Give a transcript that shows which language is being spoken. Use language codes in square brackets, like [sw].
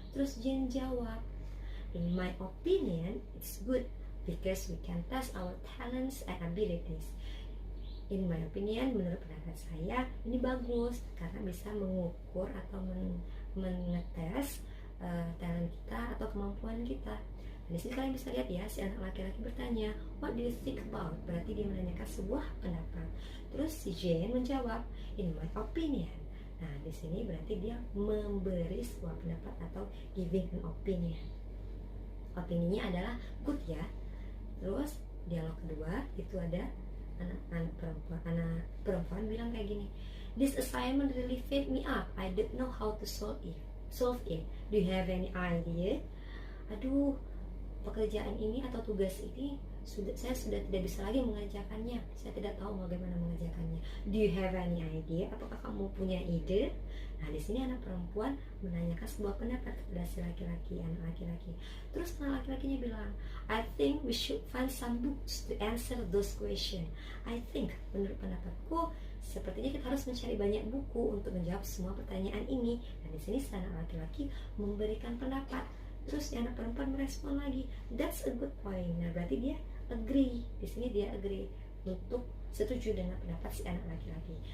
[id] Terus Jen jawab, [en] in my opinion, it's good because we can test our talents and abilities. In my opinion, [id] menurut pendapat saya, ini bagus karena bisa mengukur atau mengetes talent kita atau kemampuan kita. Dan di sini kalian bisa lihat ya, si anak laki-laki bertanya, [en] what do you think about? [id] Berarti dia menanyakan sebuah pendapat. Terus si Jane menjawab, [en] in my opinion. [id] Nah, di sini berarti dia memberi sebuah pendapat atau giving an opinion. Opininya adalah good ya. Terus dialog kedua itu ada anak perempuan bilang kayak gini, [en] this assignment really filled me up. I don't know how to solve it. Do you have any idea? [id] Aduh, pekerjaan ini atau tugas ini saya sudah tidak bisa lagi mengerjakannya. Saya tidak tahu bagaimana mengerjakannya. [en] Do you have any idea? [id] Apakah kamu punya ide? Nah, di sini anak perempuan menanyakan sebuah pendapat kepada si laki-laki, anak laki-laki. Terus anak laki-lakinya bilang, [en] I think we should find some books to answer those questions. I think, [id] menurut pendapatku, sepertinya kita harus mencari banyak buku untuk menjawab semua pertanyaan ini. Dan di sini si anak laki-laki memberikan pendapat. Terus anak perempuan merespon lagi, [en] that's a good point. [id] Nah, berarti dia agree. Di sini dia agree untuk setuju dengan pendapat si anak laki-laki.